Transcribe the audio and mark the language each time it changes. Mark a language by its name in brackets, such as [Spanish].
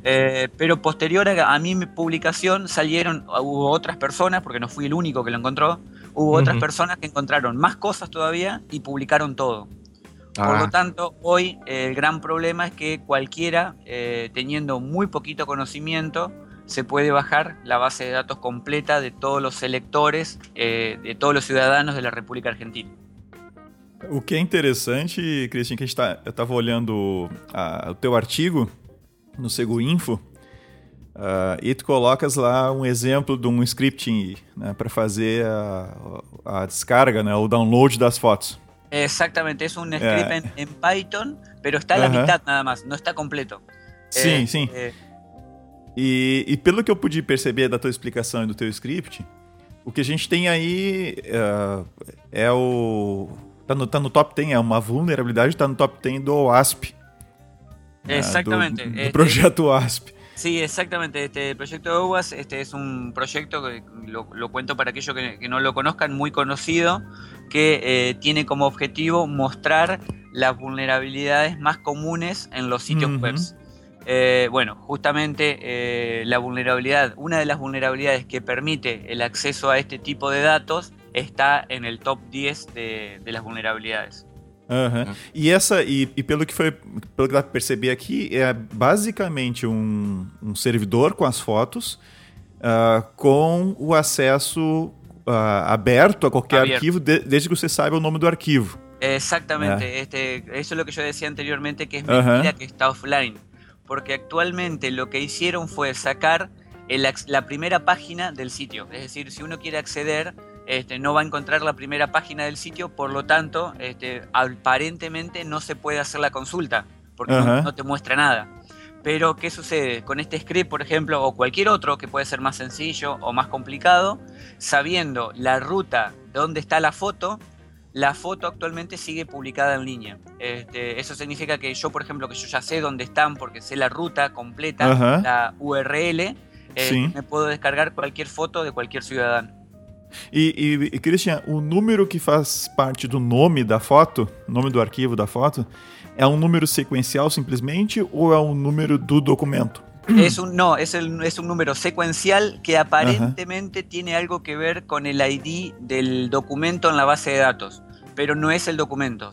[Spanish] Pero posterior a mi publicación salieron, hubo otras personas, porque no fui el único que lo encontró, hubo otras personas que encontraron más cosas todavía y publicaron todo. Por lo tanto, hoy el gran problema es que cualquiera, teniendo muy poquito conocimiento, se puede bajar la base de datos completa de todos los electores, de todos los ciudadanos de la República Argentina. [Portuguese] O que é interessante, Cristian, que a gente estava olhando o teu artigo no Seguinfo, e tu colocas lá um exemplo de um scripting, né, para fazer a descarga, né, o download das fotos. [Spanish] Exactamente, es un script en Python, pero está a la mitad nada más, no está completo. [Portuguese] Sim, sim. E pelo que eu pude perceber da tua explicação e do teu script, o que a gente tem aí é o... Tá no top 10, é uma vulnerabilidade, tá no top 10 do OWASP. [Spanish] Exactamente. [Portuguese] Do projeto OWASP. [Spanish] Sí, exactamente. Este proyecto de OWASP es un proyecto, que lo cuento para aquellos que no lo conozcan, muy conocido, que tiene como objetivo mostrar las vulnerabilidades más comunes en los sitios web. Bueno, justamente una de las vulnerabilidades que permite el acceso a este tipo de datos está en el top 10 de las vulnerabilidades. [Portuguese] E essa, e pelo que foi, pelo que dá para perceber aqui, é basicamente um servidor com as fotos, com o acesso aberto a qualquer arquivo, desde que você saiba o nome do arquivo. Exatamente. Isso é o que eu disse anteriormente, que é mentira que está offline. Porque atualmente o que [Spanish] hicieron [Portuguese] foi sacar a primeira página do sitio. [Spanish] Es decir, se uno quiere acceder, no va a encontrar la primera página del sitio, por lo tanto, aparentemente no se puede hacer la consulta, porque no te muestra nada. Pero, ¿qué sucede? Con este script, por ejemplo, o cualquier otro que puede ser más sencillo o más complicado, sabiendo la ruta donde está la foto actualmente sigue publicada en línea. Eso significa que yo, por ejemplo, que yo ya sé dónde están porque sé la ruta completa, la URL, me puedo descargar cualquier foto de cualquier ciudadano. [Portuguese] E Cristian, o número que faz parte do nome da foto, nome do arquivo da foto, é um número sequencial simplesmente ou é um número do documento? É um número sequencial que aparentemente tem algo que ver com o ID do documento na base de dados, mas não é o documento.